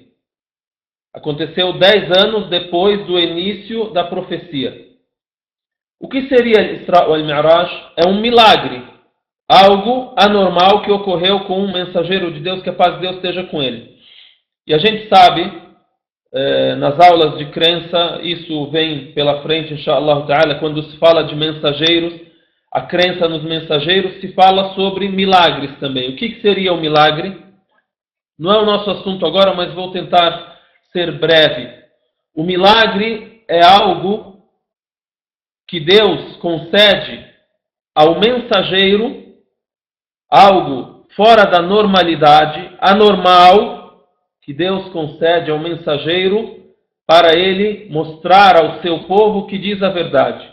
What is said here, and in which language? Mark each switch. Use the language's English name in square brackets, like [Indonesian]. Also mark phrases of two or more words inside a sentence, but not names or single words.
[Portuguese] Aconteceu 10 anos depois do início da profecia. O que seria Al-Isra ou Al-Mi'raj? É um milagre. Algo anormal que ocorreu com um mensageiro de Deus, que a paz de Deus esteja com ele. E a gente sabe, nas aulas de crença, isso vem pela frente, [Arabic] إن شاء الله تعالى, [Portuguese] quando se fala de mensageiros, a crença nos mensageiros, se fala sobre milagres também. O que seria o milagre? Não é o nosso assunto agora, mas vou tentar ser breve. O milagre é algo que Deus concede ao mensageiro, algo fora da normalidade, anormal, que Deus concede ao mensageiro para ele mostrar ao seu povo que diz a verdade.